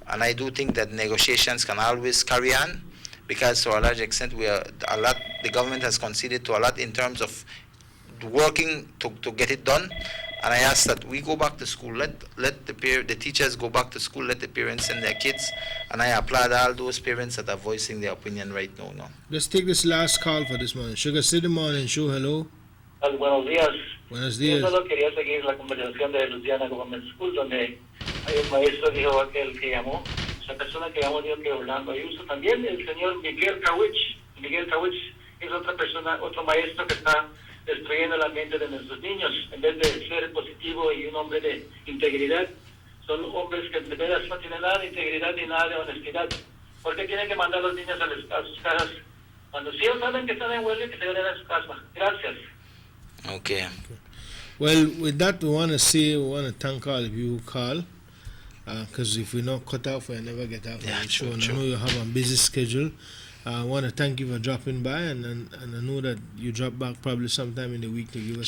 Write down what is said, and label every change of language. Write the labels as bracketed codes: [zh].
[en] And I do think that negotiations can always carry on, because to a large extent the government has conceded to a lot in terms of working to get it done. And I ask that we go back to school, let the teachers go back to school, let the parents send their kids, and I applaud all those parents that are voicing their opinion right now. Let's take this last call for this morning. Sugar City Morning Show, hello. [es] Buenos días. Buenos Yo días. solo quería seguir la conversación de Luciana Government School, donde hay un maestro, dijo aquel que llamó, esa persona que llamó dijo que Orlando Ayuso, también el señor Miguel Kawich es otra persona, otro maestro que está destruyendo la mente de nuestros niños. En vez de ser positivo y un hombre de integridad, son hombres que de veras no tienen nada de integridad ni nada de honestidad. ¿Por qué tienen que mandar a los niños a sus casas? Cuando sí saben que están en huelga, que se vayan a su casa. Gracias. [en] Okay. Well, with that, we want to thank all of you who call, because if we're not cut off, we'll never get out of the show. And I know you have a busy schedule. I want to thank you for dropping by, and I know that you drop back probably sometime in the week to give us